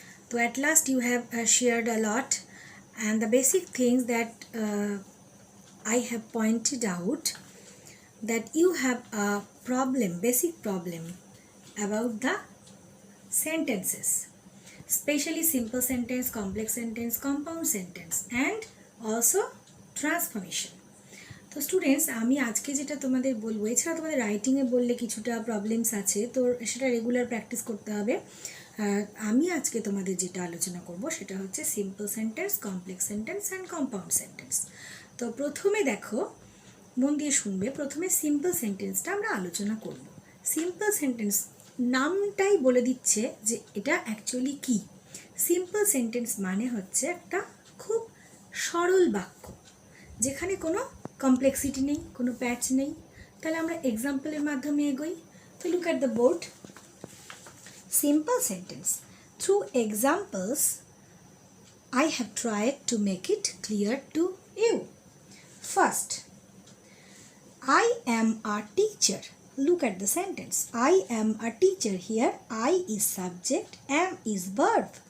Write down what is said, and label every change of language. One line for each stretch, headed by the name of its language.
English: So, at last you have shared a lot, and the basic things that I have pointed out that you have a problem, basic problem about the sentences, especially simple sentence, complex sentence, compound sentence, and also transformation.
Bangla: তো students আমি আজকে যেটা তোমাদের বলবো, এছাড়া তোমাদের রাইটিংয়ে বললে কিছুটা প্রবলেমস আছে, তো সেটা রেগুলার প্র্যাকটিস করতে হবে। আমি আজকে তোমাদের যেটা আলোচনা করব সেটা হচ্ছে simple sentence, complex sentence and compound sentence. তো প্রথমে দেখো, মন দিয়ে শুনবে, প্রথমে সিম্পল সেন্টেন্সটা আমরা আলোচনা করব। সিম্পল সেন্টেন্স নামটাই বলে দিচ্ছে যে এটা অ্যাকচুয়ালি কি। সিম্পল সেন্টেন্স মানে হচ্ছে একটা খুব সরল বাক্য যেখানে কোনো কমপ্লেক্সিটি নেই, কোনো প্যাচ নেই। তাহলে আমরা এক্সাম্পলের মাধ্যমে এগোই।
English: তো look at the board. Simple sentence, through examples I have tried to make it clear to you. First, I am a teacher. Look at the sentence. I am a teacher. Here I is subject, am is verb.